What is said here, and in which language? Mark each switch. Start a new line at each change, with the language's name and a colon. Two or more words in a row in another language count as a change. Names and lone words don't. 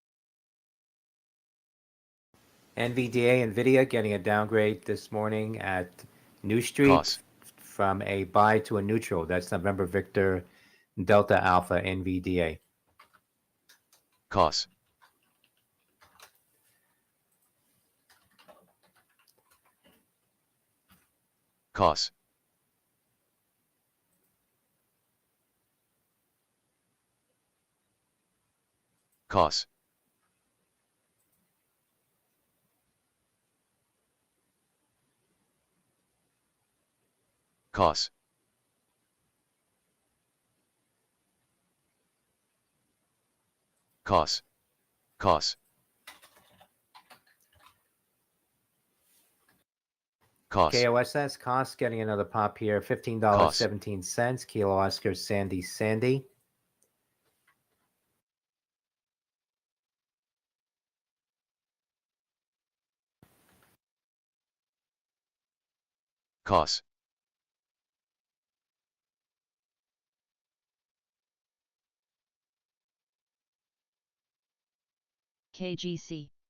English: NVDA NVIDIA getting a downgrade this morning at New Street KOSS. from a buy to a neutral. That's November Victor Delta Alpha NVDA. KOSS. KOSS. KOSS. KOSS. KOSS. KOSS. KOSS. KOSS cost getting another pop here. $15.17. Kilo Oscar Sandy Sandy. KOSS. KGC.